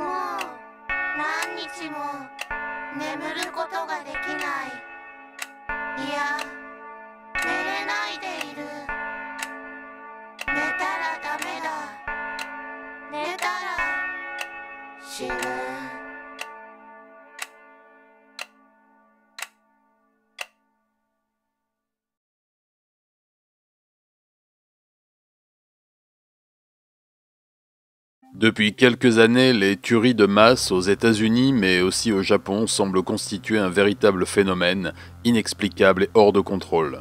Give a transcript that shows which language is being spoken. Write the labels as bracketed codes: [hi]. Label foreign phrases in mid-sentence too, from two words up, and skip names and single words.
[ja] もう何日も眠ることができない。いや、寝れないでいる。寝たらダメだ。寝たら死ぬ。 [fr] Depuis quelques années, les tueries de masse aux États-Unis mais aussi au Japon semblent constituer un véritable phénomène, inexplicable et hors de contrôle.